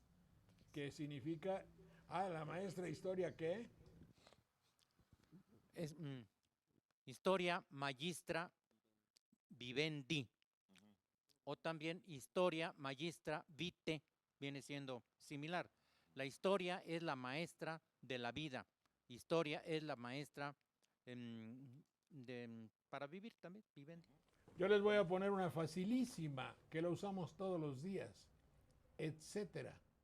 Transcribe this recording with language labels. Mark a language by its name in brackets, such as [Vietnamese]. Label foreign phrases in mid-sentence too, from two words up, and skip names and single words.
[Spanish] ¿Qué significa? La maestra historia, ¿qué? [Latin] Es historia magistra vivendi. [Spanish] o también [Latin] historia magistra vitae, [Spanish] viene siendo similar. La historia es la maestra de la vida. Historia es la maestra para vivir también, vivendi. Yo les voy a poner una facilísima que la usamos todos los días. Etcétera.